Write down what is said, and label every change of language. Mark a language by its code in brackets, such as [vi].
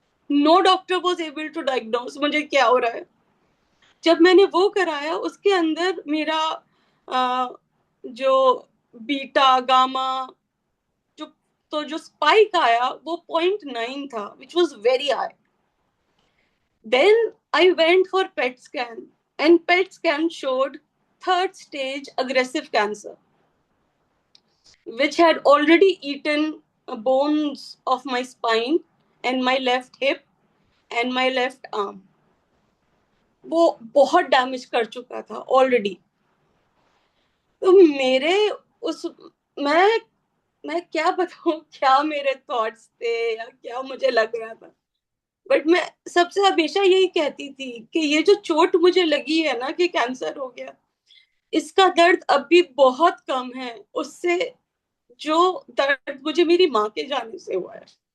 [hi] No doctor was able to diagnose मुझे क्या हो रहा है. जब मैंने वो कराया, उसके अंदर मेरा जो बीटा गामा, जो तो जो स्पाइक आया वो 0.9 था, which was very high. [en] Then I went for PET scan, and PET scan showed third stage aggressive cancer, which had already eaten bones of my spine and my left hip and my left arm. [hi] वो बहुत damage कर चुका था already. तो मेरे उस मैं मैं क्या बताऊं क्या मेरे थॉट्स थे या क्या मुझे लग रहा था. बट मैं सबसे हमेशा यही कहती थी कि ये जो चोट मुझे लगी है ना कि कैंसर हो गया, इसका दर्द अब भी बहुत कम है उससे जो दर्द मुझे मेरी माँ के जाने से हुआ है.